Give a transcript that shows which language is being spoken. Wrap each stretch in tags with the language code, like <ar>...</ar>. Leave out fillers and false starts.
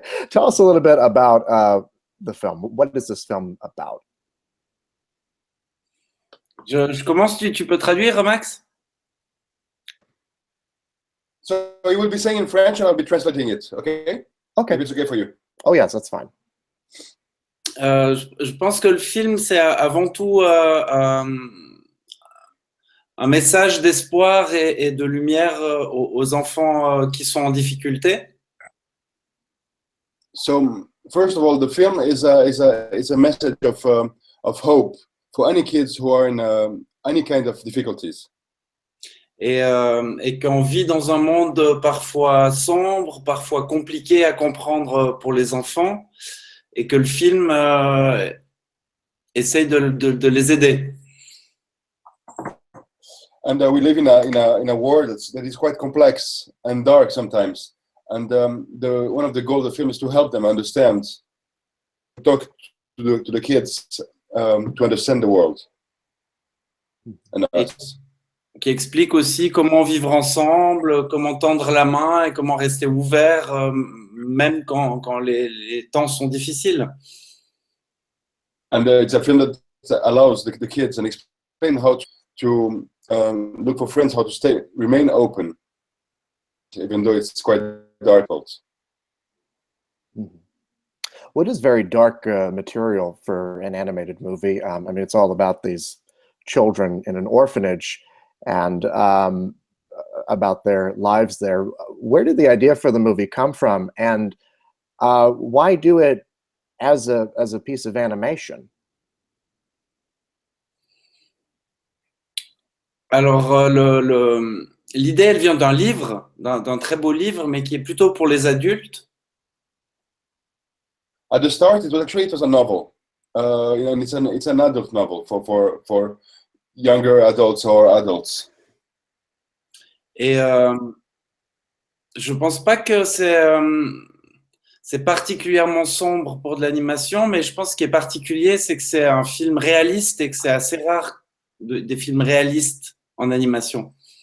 <en>Tell us a little bit about the film. What is this film about?</en> <fr>Je commence, tu peux traduire, Max?</fr> <en>So you will be saying in French and I'll be translating it, okay? Okay. If it's okay for you. Oh yes, that's fine.</en> <fr>Je pense que le film, c'est avant tout un message d'espoir et de lumière aux enfants qui sont en difficulté.</fr> <en>So first of all, the film is a message of hope for any kids who are in any kind of difficulties.</en> <fr>Et qu'on vit dans un monde parfois sombre, parfois compliqué à comprendre pour les enfants, et que le film essaye de les aider.</fr> <en>And we live in a world that is quite complex and dark sometimes. And one of the goals of the film is to help them understand, talk to the kids to understand the world and us.</en> <fr>Qui explique aussi comment vivre ensemble, comment tendre la main et comment rester ouvert, même quand les temps sont difficiles.</fr> <en>And it's a film that allows the kids and explain how to look for friends, how to remain open, even though it's quite dark. Well, it is very dark material for an animated movie. I mean, it's all about these children in an orphanage and about their lives there. Where did the idea for the movie come from, and why do it as a piece of animation?</en> <fr>Alors, l'idée, elle vient d'un livre, d'un très beau livre, mais qui est plutôt pour les adultes.</fr> <en>At the start, it was a novel. And it's an adult novel for younger adults or adults.</en> <fr>Et je pense pas que c'est particulièrement sombre pour de l'animation, mais je pense ce qui est particulier, c'est que c'est un film réaliste et que c'est assez rare des films réalistes en animation.</fr>